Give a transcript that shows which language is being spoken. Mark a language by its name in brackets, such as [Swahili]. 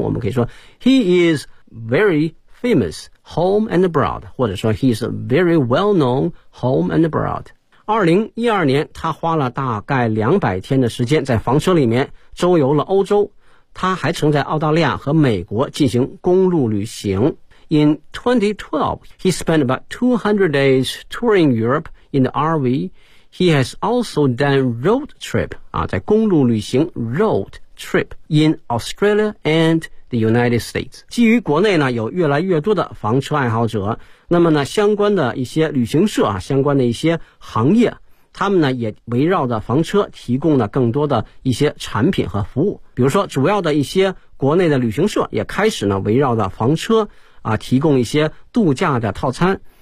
[Chinese] 我们可以说 [English] He is very famous home and abroad， [Chinese] 或者说 [English] He is very well known home and abroad。 [Chinese] 2012年他花了大概200天的时间在房车里面周游了欧洲，他还曾在澳大利亚和美国进行公路旅行。 [English] In 2012 He spent about 200 days touring Europe in the RVHe has also done road trip [Chinese] 啊，在公路旅行 [English] road trip in Australia and the United States。 [Chinese] 基于国内呢有越来越多的房车爱好者，那么呢相关的一些旅行社啊，相关的一些行业，他们呢也围绕着房车提供了更多的一些产品和服务。比如说主要的一些国内的旅行社也开始呢围绕着房车啊提供一些度假的套餐。